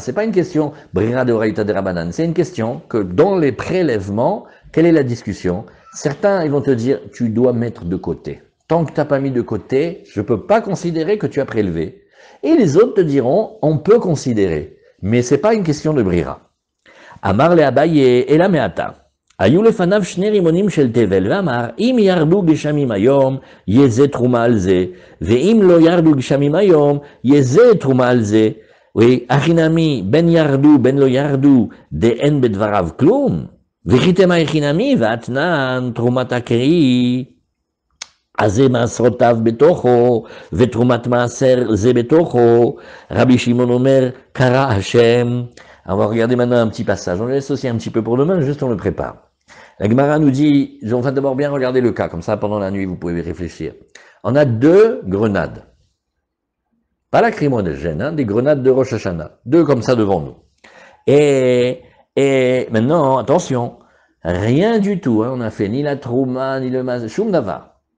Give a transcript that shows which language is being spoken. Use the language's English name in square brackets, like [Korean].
[French] C'est pas une question Brira de Oraïta de Rabbanan. C'est une question que dans les prélèvements, quelle est la discussion? Certains, ils vont te dire, tu dois mettre de côté. Tant que tu n'as pas mis de côté, je ne peux pas considérer que tu as prélevé. Et les autres te diront, on peut considérer. Mais c'est pas une question de Brira. Amar le Abaye et la Meata. [Hebrew] היו לפניו שני רימונים של תבל, ואמר, אם ירדו גשמים היום, יהיה זה תרומה על זה, ואם לא ירדו גשמים היום, יהיה זה תרומה על זה, הכי נמי, בין ירדו, בין לא ירדו, דאין בדבריו כלום, וכיתם הכי נמי, ואתנן תרומת הקרי, אז זה מעשרותיו בתוכו, ותרומת מעשר זה בתוכו, רבי שמעון אומר, קרא השם. [French] On va regarder maintenant un petit passage. On le laisse aussi un petit peu pour demain, juste on le prépare. La Gemara nous dit, on va d'abord bien regarder le cas, comme ça pendant la nuit vous pouvez réfléchir. On a deux grenades. Pas lacrymogènes, hein, des grenades de Rosh Hashanah. Deux comme ça devant nous. Et maintenant, attention, rien du tout, hein, on n'a fait ni la trouma, ni le mazé, shum davar.